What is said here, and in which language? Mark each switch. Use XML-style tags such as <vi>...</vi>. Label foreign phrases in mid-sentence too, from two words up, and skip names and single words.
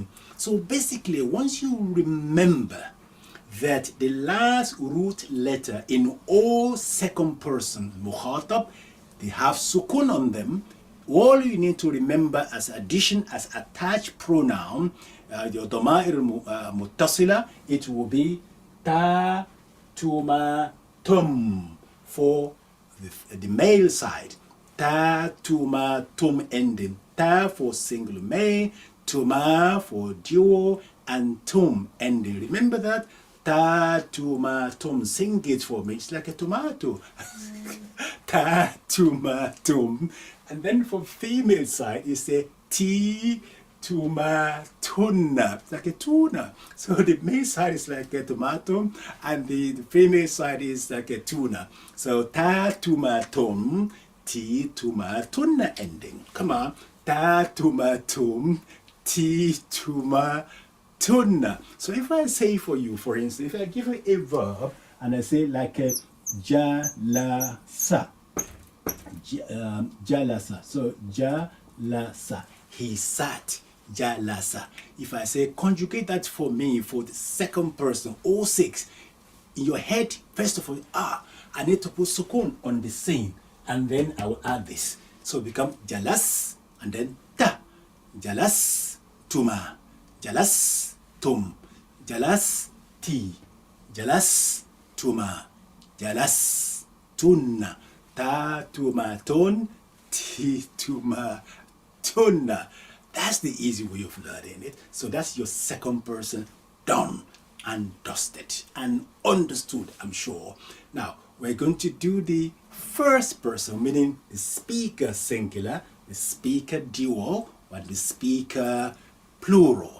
<en>So basically, once you remember that the last root letter in all second person mukhatab, they have sukun on them, all you need to remember as addition, as attached pronoun, your</en> <ar>ضمائر متصلة,</ar> <en>it will be ta, tuma, tum for the male side.</en> <ar>تَ، تُمَا، تُمْ ending.</ar> <en>Ta for single male, tuma for dual, and tum ending. Remember that?</en> <ar>تَ، تُمَا، تُمْ.</ar> <en>Sing it for me. It's like a tomato.</en> <ar>تَ، تُمَا، تُمْ.</ar> <en>And then for female side, you say</en> <ar>تِ، تُمَا، تُنَّ.</ar> <en>It's like a tuna. So the male side is like a tomato, and the female side is like a tuna.</en> <ar>So تَ، تُمَا، تُمْ، تِ، تُمَا، تُنَّ ending.</ar> <en>Come on.</en> <ar>تَ، تُمَا، تُمْ، تِ، تُمَا، تُنَّ.</ar> <en>So if I say for you, for instance, if I give you a verb and I say like a</en> <ar>جَلَسَ، جَلَسَ.</ar> <en>So jalasa, he sat. Jalasa. If I say conjugate that for me for the second person, all 6, in your head, first of all, I need to put sukun on the same, and then I will add this. So it become jalas, and then ta.</en> <ar>جَلَسْتُمَا. جَلَسْتُمْ. جَلَسْتِ. جَلَسْتُمَا. جَلَسْتُنَّ. تَ، تُمَا، تُنْ، تِ، تُمَا، تُنَّ.</ar> <en>That's the easy way of learning it. So that's your second person done and dusted and understood, I'm sure. Now, we're going to do the first person, meaning the speaker singular, the speaker dual, or the speaker plural.</en>